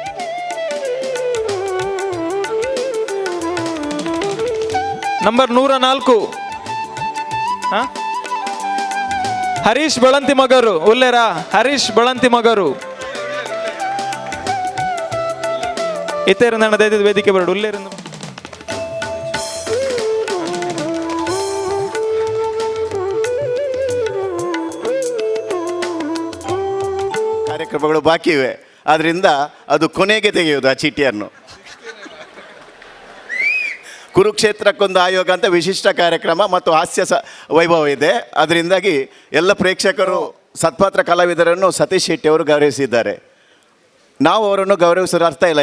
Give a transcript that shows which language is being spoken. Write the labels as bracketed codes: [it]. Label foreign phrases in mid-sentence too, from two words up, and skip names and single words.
[tcy] ನಂಬರ್ 104 ಹರೀಶ್ ಬಳಂತಿ ಮಗರು ಉಲ್ಲೇರ ಹರೀಶ್ ಬಳಂತಿ ಮಗರು ಇತೇರ ದೈದ ವೇದಿಕೆ ಬರಡು ಉಲ್ಲೇರ [kn] ಕಾರ್ಯಕ್ರಮಗಳು ಬಾಕಿ ಇವೆ. ಆದ್ದರಿಂದ ಅದು ಕೊನೆಗೆ ತೆಗೆಯುವುದು ಆ ಚೀಟಿಯನ್ನು. ಕುರುಕ್ಷೇತ್ರಕ್ಕೊಂದು ಆಯೋಗ ಅಂತ ವಿಶಿಷ್ಟ ಕಾರ್ಯಕ್ರಮ ಮತ್ತು ಹಾಸ್ಯ ವೈಭವ ಇದೆ. ಅದರಿಂದಾಗಿ ಎಲ್ಲ ಪ್ರೇಕ್ಷಕರು ಸತ್ಪಾತ್ರ ಕಲಾವಿದರನ್ನು ಸತೀಶ್ ಶೆಟ್ಟಿ ಅವರು ಗೌರವಿಸಿದ್ದಾರೆ. ನಾವು ಅವರನ್ನು ಗೌರವಿಸೋದು ಅರ್ಥ ಇಲ್ಲ.